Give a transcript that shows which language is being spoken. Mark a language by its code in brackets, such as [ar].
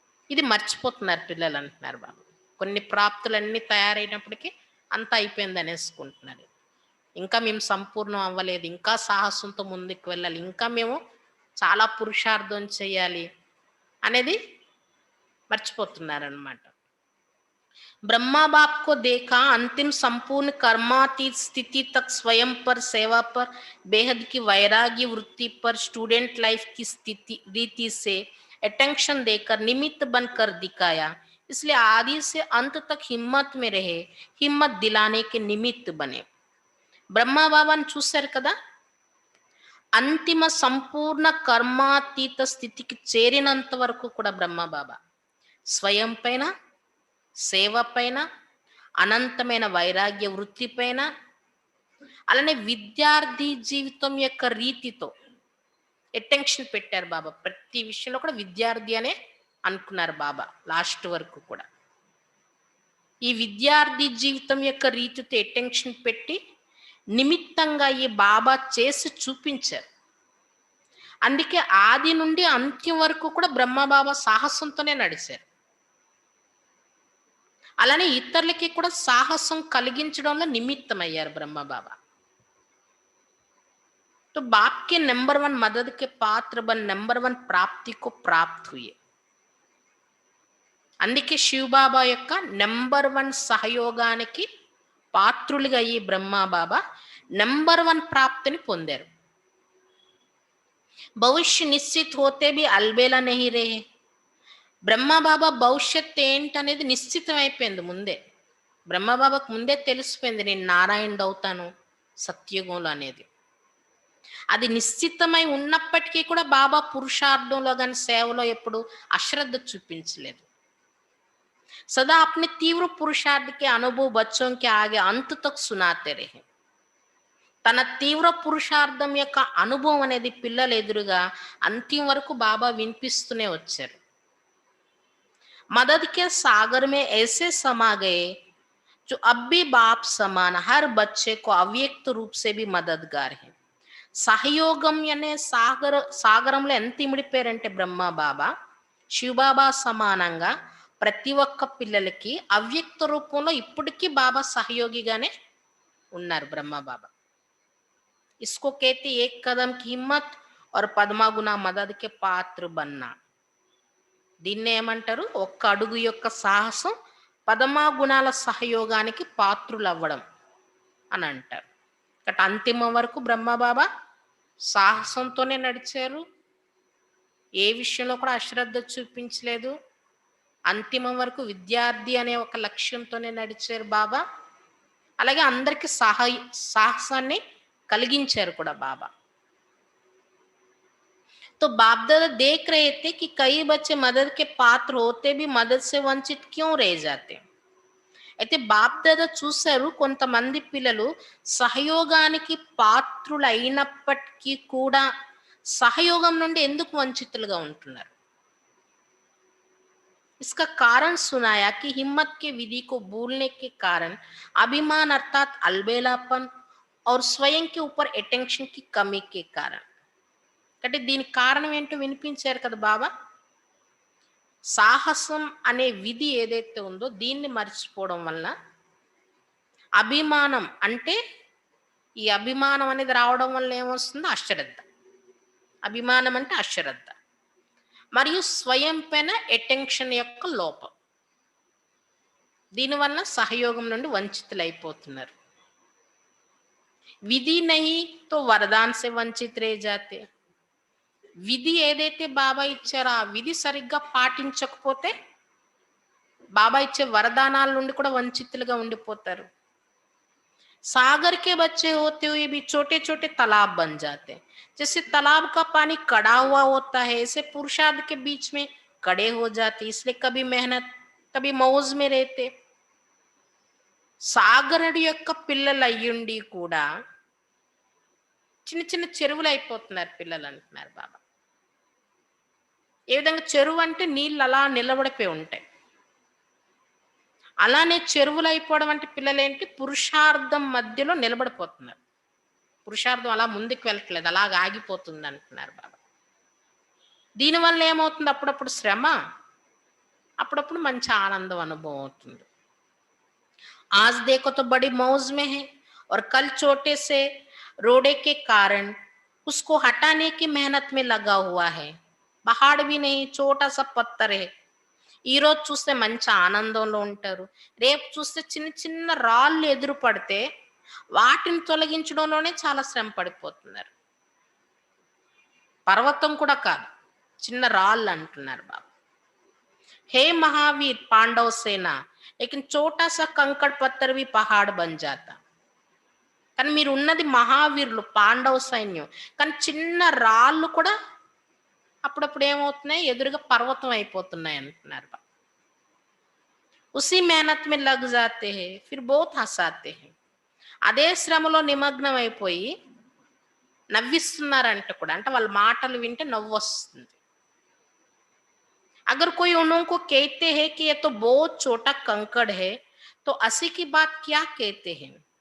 [te] ఇది మర్చిపోతున్నారు పిల్లలు అంటున్నారు బాబు. కొన్ని ప్రాప్తులన్నీ తయారైనప్పటికీ అంతా అయిపోయింది అనేసుకుంటున్నారు. ఇంకా మేము సంపూర్ణం అవ్వలేదు, ఇంకా సాహసంతో ముందుకు వెళ్ళాలి, ఇంకా మేము చాలా పురుషార్థం చేయాలి అనేది మర్చిపోతున్నారన్నమాట. [hi] ब्रह्मा बाप को देखा अंतिम संपूर्ण कर्मातीत स्थिति तक स्वयं पर, सेवा पर, बेहद की वैराग्य वृत्ति पर, स्टूडेंट लाइफ की स्थिति रीति से अटेंशन देकर निमित्त बनकर दिखाया. इसलिए आदि से अंत तक हिम्मत में रहे, हिम्मत दिलाने के निमित्त बने. [te] ब्रह्मा बाबाను చూశారు కదా, అంతిమ సంపూర్ణ కర్మాతీత స్థితికి చేరినంత వరకు కూడా బ్రహ్మ బాబా స్వయం పైన, సేవ పైన, అనంతమైన వైరాగ్య వృత్తి పైన, అలానే విద్యార్థి జీవితం యొక్క రీతితో అటెన్షన్ పెట్టారు బాబా. ప్రతి విషయంలో కూడా విద్యార్థి అనే అనుకున్నారు బాబా లాస్ట్ వరకు కూడా. ఈ విద్యార్థి జీవితం యొక్క రీతితో అటెన్షన్ పెట్టి నిమిత్తంగా ఈ బాబా చేసి చూపించారు. అందుకే ఆది నుండి అంత్యం వరకు కూడా బ్రహ్మబాబా సాహసంతోనే నడిచారు. అలానే ఇతరులకి కూడా సాహసం కలిగించడంలో నిమిత్తమయ్యారు బ్రహ్మబాబా. [hi] तो बाप के नंबर 1 मदद के पात्र बन नंबर 1 प्राप्ति को प्राप्त हुए. [te] అందుకే శివబాబా యొక్క నెంబర్ 1 సహయోగానికి పాత్రులుగా అయ్యి బ్రహ్మబాబా నెంబర్ 1 ప్రాప్తిని పొందారు. [hi] భవిష్య నిశ్చిత్ హోతే బి అల్బేలా నహీ రహే. [te] బ్రహ్మబాబా భవిష్యత్ ఏంటనేది నిశ్చితం అయిపోయింది ముందే. బ్రహ్మబాబాకు ముందే తెలిసిపోయింది నేను నారాయణుడు అవుతాను సత్యుగంలో అనేది. అది నిశ్చితమై ఉన్నప్పటికీ కూడా బాబా పురుషార్థంలో కానీ సేవలో ఎప్పుడు అశ్రద్ధ చూపించలేదు. [hi] सदा अपने तीव्र पुरुषार्थ के अनुभव बच्चों के आगे अंत तक सुनाते रहे. [te] తన తీవ్ర పురుషార్థం యొక్క అనుభవం అనేది పిల్లల ఎదురుగా అంతిమ వరకు బాబా వినిపిస్తూనే వచ్చారు. [hi] मदद के सागर में ऐसे समा गए जो अब भी बाप समान हर बच्चे को अव्यक्त रूप से भी मददगार है. [te] సహయోగం అనే సాగరంలో ఎంత ఇమిడిపోయారంటే బ్రహ్మ బాబా శివబాబా సమానంగా ప్రతి ఒక్క పిల్లలకి అవ్యక్త రూపంలో ఇప్పటికీ బాబా సహయోగిగానే ఉన్నారు బ్రహ్మ బాబా. [hi] इसको कहते एक कदम की हिम्मत और పద్మా గుణ మదద్ కే పాత్ర బన్నా. [te] దీన్నే ఏమంటారు? ఒక్క అడుగు యొక్క సాహసం పదమా గుణాల సహయోగానికి పాత్రులు అవ్వడం అని అంటారు. కాబట్టి అంతిమం వరకు బ్రహ్మబాబా సాహసంతోనే నడిచారు. ఏ విషయంలో కూడా అశ్రద్ధ చూపించలేదు. అంతిమం వరకు విద్యార్థి అనే ఒక లక్ష్యంతోనే నడిచారు బాబా. అలాగే అందరికీ సాహసాన్ని కలిగించారు కూడా బాబా. [hi] तो बाप दादा देख रहे थे कि कई बच्चे मदद के पात्र होते भी मदद से वंचित क्यों रह जाते. [te] అయితే బాప్ దాదా చూశారు కొంతమంది పిల్లలు సహయోగానికి పాత్రులు అయినప్పటికీ కూడా సహయోగం నుండి ఎందుకు వంచితులుగా ఉంటున్నారు. [hi] इसका कारण सुनाया कि हिम्मत के विधि को भूलने के कारण अभिमान अर्थात अलबेलापन और स्वयं के ऊपर अटेंशन की कमी के कारण. [te] అంటే దీనికి కారణం ఏంటో వినిపించారు కదా బాబా. సాహసం అనే విధి ఏదైతే ఉందో దీన్ని మర్చిపోవడం వల్ల అభిమానం అంటే ఈ అభిమానం అనేది రావడం వల్ల ఏమొస్తుందో అశ్రద్ధ. అభిమానం అంటే అశ్రద్ధ మరియు స్వయం పైన అటెన్షన్ యొక్క లోపం. దీనివల్ల సహయోగం నుండి వంచితులైపోతున్నారు. [hi] విధి నహీ తో వరదాన్ సే వంచిత్ రే జాతే. [te] విధి ఏదైతే బాబా ఇచ్చారో ఆ విధి సరిగ్గా పాటించకపోతే బాబా ఇచ్చే వరదానాల నుండి కూడా వంచితులుగా ఉండిపోతారు. [hi] सागर के बच्चे होते हुए भी छोटे छोटे तालाब बन जाते हैं. जैसे तालाब का पानी कड़ा हुआ होता है ऐसे पुरुषार्थ के बीच में कड़े हो जाते, इसलिए कभी मेहनत कभी मौज में रहते. [te] సాగరుడి యొక్క పిల్లలు అయ్యుండి కూడా చిన్న చిన్న చెరువులు అయిపోతున్నారు పిల్లలు అంటున్నారు బాబా. ఏ విధంగా చెరువు అంటే నీళ్ళు అలా నిలబడిపోయి ఉంటాయి. అలానే చెరువులు అయిపోవడం అంటే పిల్లలు ఏంటి పురుషార్థం మధ్యలో నిలబడిపోతున్నారు. పురుషార్థం అలా ముందుకు వెళ్ళట్లేదు, అలాగ ఆగిపోతుంది అంటున్నారు బాబా. దీనివల్ల ఏమవుతుంది? అప్పుడప్పుడు శ్రమ, అప్పుడప్పుడు మంచి ఆనందం అనుభవం అవుతుంది. [hi] आज देखो तो बड़ी मौज में है और कल छोटे से रोड़े के कारण उसको हटाने की मेहनत में लगा हुआ है. पहाड़ भी नहीं, छोटा सा पत्थर है. [te] ఈ రోజు చూస్తే మంచి ఆనందంలో ఉంటారు, రేపు చూస్తే చిన్న చిన్న రాళ్ళు ఎదురు పడితే వాటిని తొలగించడంలోనే చాలా శ్రమ పడిపోతున్నారు. పర్వతం కూడా కాదు, చిన్న రాళ్ళు అంటున్నారు బాబా. [hi] हे महावीर पांडव सेना लेकिन छोटा सा कंकड़ पत्थर भी पहाड़ बन जाता. [te] కానీ మీరు ఉన్నది మహావీరులు పాండవ సైన్యం, కానీ చిన్న రాళ్ళు కూడా అప్పుడప్పుడు ఏమవుతున్నాయి ఎదురుగా పర్వతం అయిపోతున్నాయి అంటున్నారు. [hi] ఉసి मेहनत में लग जाते हैं फिर बहुत हंसाते हैं. [te] అదే శ్రమలో నిమగ్నం అయిపోయి నవ్విస్తున్నారంట కూడా, అంటే వాళ్ళ మాటలు వింటే నవ్వు వస్తుంది. [hi] अगर कोई उनको कहते हैं कि ये तो बहुत छोटा कंकड़ है तो असी की बात क्या कहते हैं.